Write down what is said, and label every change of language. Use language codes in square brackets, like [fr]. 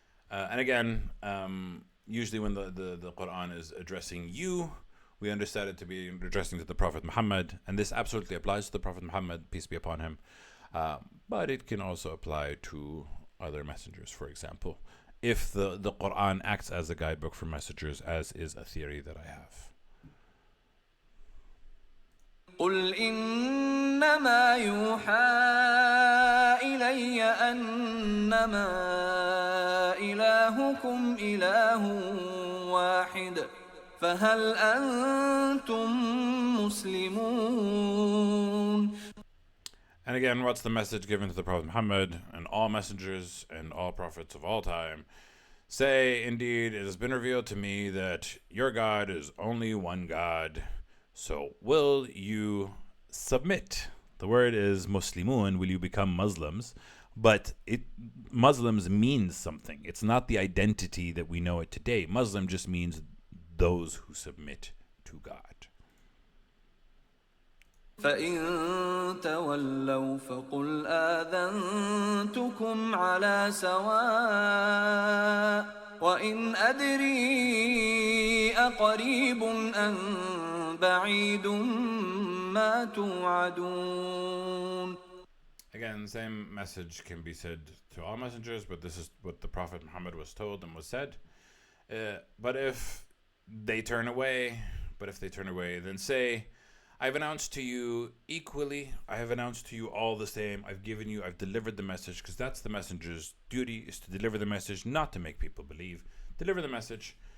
[en] And again, usually when the Quran is addressing you, we understand it to be addressing to the Prophet Muhammad. And this absolutely applies to the Prophet Muhammad, peace be upon him. But it can also apply to other messengers, for example, if the Quran acts as a guidebook for messengers, as is a theory that I have. [ar] قل إنما يوحى إلي أنما إلهكم إله واحد فهل أنتم مسلمون. [en] And again, what's the message given to the Prophet Muhammad and all messengers and all prophets of all time? Say, indeed, it has been revealed to me that your God is only one God. So will you submit? The word is Muslimun, will you become Muslims? But Muslims means something. It's not the identity that we know it today. Muslim just means those who submit to God. [ar] فإن تولوا فقل آذنتكم على سواء وإن أدري أقريب أم بعيد ما توعدون. [en] Again, same message can be said to all messengers, but this is what the Prophet Muhammad was told and was said. But if they turn away, then say, I've announced to you equally. I have announced to you all the same. I've delivered the message, because that's the messenger's duty, is to deliver the message, not to make people believe. Deliver the message.